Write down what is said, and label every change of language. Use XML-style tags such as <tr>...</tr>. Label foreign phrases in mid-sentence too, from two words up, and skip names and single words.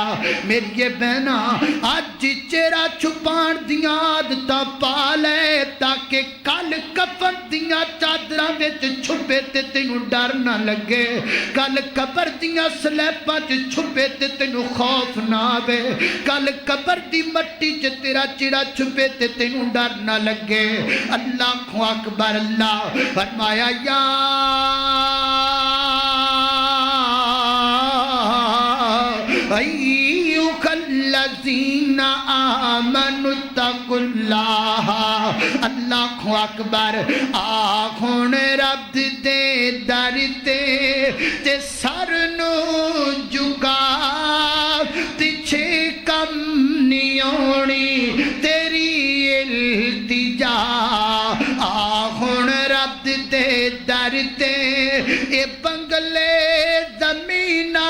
<pa>میری بہنا اج چہرہ چھپان دیاں عادتاں پا لے تاکہ کل کفن دیاں چادراں وچ چھپے تے تینوں ڈر نہ لگے، کل قبر دیاں سلیباں چ چھپے تے تینوں خوف نہ آوے، کل قبر دی مٹی چ تیرا چہرہ چھپے تے تینوں ڈر نہ لگے.</pa> <ar>الله أكبر.</ar> <pa>اللہ فرمایا</pa> <ar>يا أيها الذين آمنوا اتقوا الله. الله أكبر.</ar> <pa>آکھن رب دے در تے سر نوں جھکا، پچھے کم نہیں آؤنی تیری التجا. آکھن رب دے در تے اے بنگلے زمینا</pa>